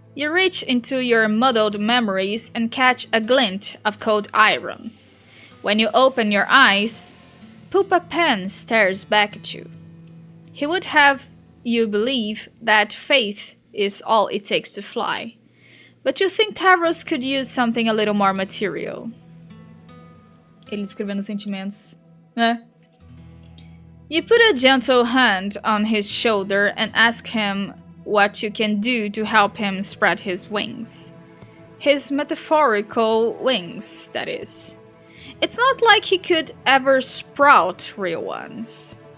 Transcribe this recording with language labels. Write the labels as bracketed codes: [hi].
[en] You reach into your muddled memories and catch a glint of cold iron. When you open your eyes, Pupa Pen stares back at you. He would have you believe that faith is all it takes to fly. But you think Tavros could use something a little more material. [pt] Ele escrevendo sentimentos, né? [en] You put a gentle hand on his shoulder and ask him what you can do to help him spread his wings. His metaphorical wings, that is. It's not like he could ever sprout real ones.